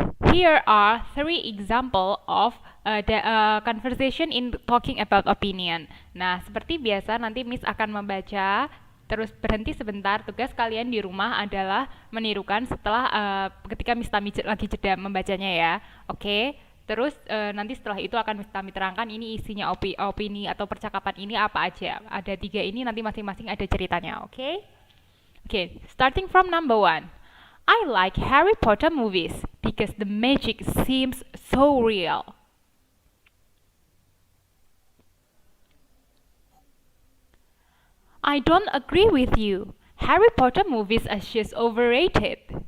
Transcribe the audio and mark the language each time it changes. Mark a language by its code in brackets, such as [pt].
[en] Here are 3 example of the conversation in talking about opinion. [id] Nah, seperti biasa nanti Miss akan membaca, terus berhenti sebentar. Tugas kalian di rumah adalah menirukan setelah ketika Miss Tami lagi jeda membacanya ya. Oke. Terus nanti setelah itu akan Miss Tami terangkan ini isinya opini atau percakapan ini apa aja. Ada 3 ini, nanti masing-masing ada ceritanya. Oke? [en] Oke, starting from number 1. I like Harry Potter movies because the magic seems so real. I don't agree with you. Harry Potter movies are just overrated.